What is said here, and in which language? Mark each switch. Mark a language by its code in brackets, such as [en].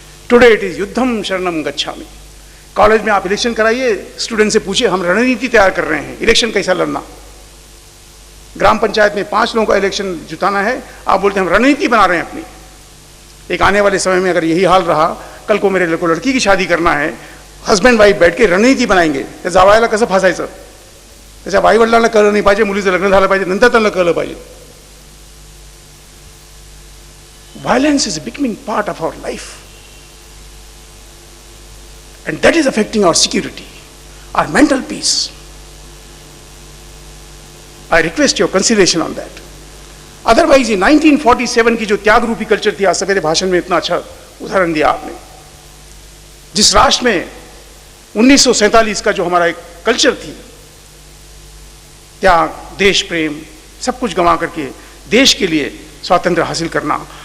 [en] today it is [hi] युद्धम शरणम गच्छामि. College में आप इलेक्शन कराइए, स्टूडेंट से पूछिए, हम रणनीति तैयार कर रहे हैं इलेक्शन कैसा लड़ना. ग्राम पंचायत में 5 लोगों का इलेक्शन जुटाना है, आप बोलते हैं हम रणनीति बना रहे हैं अपनी. एक आने वाले समय में अगर यही हाल रहा, कल को मेरे को लड़की की शादी करना है, हस्बैंड वाईफ बैठ के रणनीती बनाएंगे. [mr] जावयाला कसं फासायचं, त्याच्या आई वडिलांना कळलं नाही पाहिजे, मुलीचं लग्न झालं पाहिजे, नंतर त्यांना कळलं पाहिजे. [en] Violence is becoming part of our life, and that is affecting our security, our mental peace. I request your consideration on that. [hi] Otherwise ये 1947 की जो त्याग रूपी कल्चर थी, आज सवेरे भाषण में इतना अच्छा उदाहरण दिया आपने. जिस राष्ट्र में 1947 का जो हमारा एक कल्चर थी, त्याग, देश प्रेम, सब कुछ गंवा करके देश के लिए स्वातंत्र हासिल करना.